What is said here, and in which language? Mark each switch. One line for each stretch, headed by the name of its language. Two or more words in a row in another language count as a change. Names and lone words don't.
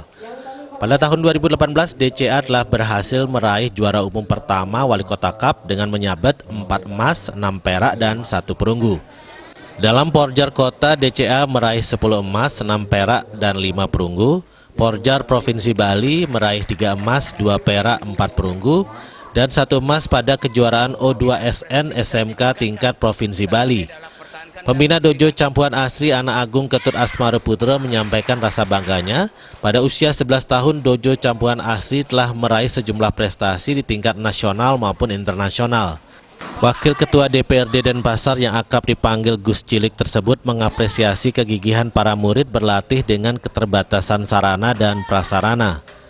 Indonesian: Pada tahun 2018, DCA telah berhasil meraih juara umum pertama Wali Kota Cup dengan menyabet 4 emas, 6 perak, dan 1 perunggu. Dalam Porjar Kota, DCA meraih 10 emas, 6 perak, dan 5 perunggu. Porjar Provinsi Bali meraih 3 emas, 2 perak, 4 perunggu, dan 1 emas pada kejuaraan O2SN SMK tingkat Provinsi Bali. Pembina Dojo Campuhan Asri Anak Agung Ketut Asmara Putra menyampaikan rasa bangganya pada usia 11 tahun Dojo Campuhan Asri telah meraih sejumlah prestasi di tingkat nasional maupun internasional. Wakil Ketua DPRD Denpasar yang akrab dipanggil Gus Cilik tersebut mengapresiasi kegigihan para murid berlatih dengan keterbatasan sarana dan prasarana.